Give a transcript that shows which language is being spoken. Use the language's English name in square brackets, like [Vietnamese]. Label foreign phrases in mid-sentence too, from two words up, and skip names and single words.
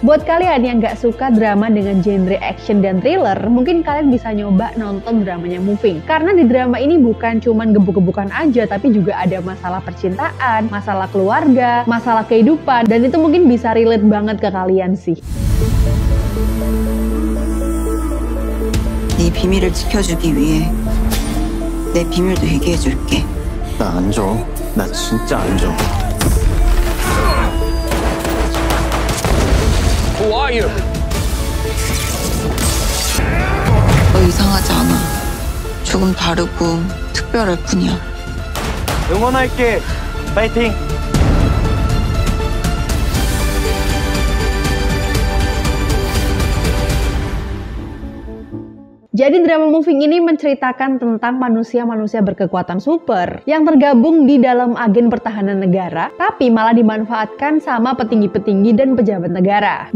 [Indonesian] Buat kalian yang nggak suka drama dengan genre action dan thriller, mungkin kalian bisa nyoba nonton dramanya Moving. Karena di drama ini bukan cuman gebuk-gebukan aja, tapi juga ada masalah percintaan, masalah keluarga, masalah kehidupan, dan itu mungkin bisa relate banget ke kalian sih. [Korean] 네 비밀을 지켜주기 위해 내 비밀도 얘기해줄게. 나 안 줘. 나 진짜 안 줘. [English] Who are you? [Korean] 너 이상하지 않아. 조금 다르고 특별할 뿐이야. 응원할게. 파이팅. [Indonesian] Jadi drama Moving ini menceritakan tentang manusia-manusia berkekuatan super yang tergabung di dalam agen pertahanan negara, tapi malah dimanfaatkan sama petinggi-petinggi dan pejabat negara.